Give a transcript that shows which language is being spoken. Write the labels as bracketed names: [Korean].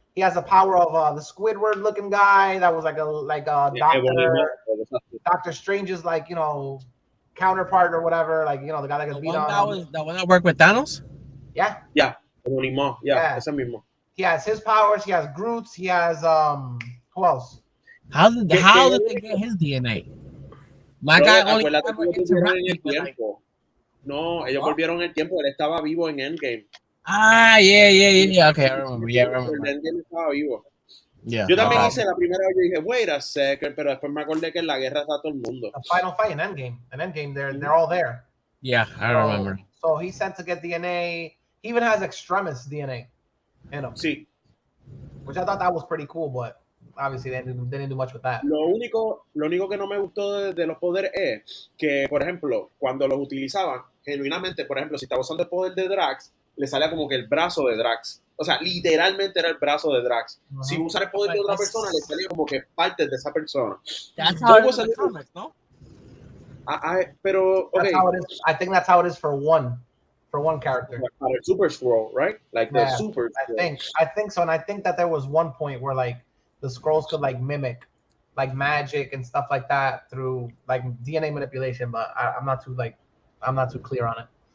[English] He has the power of the Squidward looking guy that was like a Doctor Strange's like counterpart or whatever, like the guy that gets beat on. The one that worked with Thanos. Yeah. [Spanish] Yeah. Ese mismo. [English] He has his powers. He has Groot's. He has who else? How did they get his DNA? My guy only ever interacted with like. [Spanish] No, ellos volvieron el tiempo. Él estaba vivo en Endgame. [English] Yeah. Okay, I remember. Yeah, I remember. [Spanish] Endgame estaba vivo. [English] Yeah. [Spanish] Yo también hice la primera vez y dije, [English] wait a second, [Spanish] pero después me acordé que en la guerra está todo el mundo. [English] The final fight in Endgame. In Endgame, they're all there. Yeah, I remember. So he's sent to get DNA. He even has Extremis DNA in him. [Spanish] Sí. [English] Which I thought that was pretty cool, but obviously they didn't do much with that. [Spanish] Lo único que no me gustó de los poderes es que, por ejemplo, cuando los utilizaban, genuinamente, por ejemplo, si estaba usando el poder de Drax, le salía como que el brazo de Drax. O sea, literalmente era el brazo de Drax. Si usara el poder de otra persona, le salía como que partes de esa persona. [English] That's how it is in the comics, no? [Spanish] Pero, okay. [English] I think that's how it is for one character. [Spanish] Para el [English] Super Scroll, right? Like the Super Scroll. I think so, and I think that there was one point where like the scrolls could like mimic like magic and stuff like that through like DNA manipulation, but I'm not too clear on it.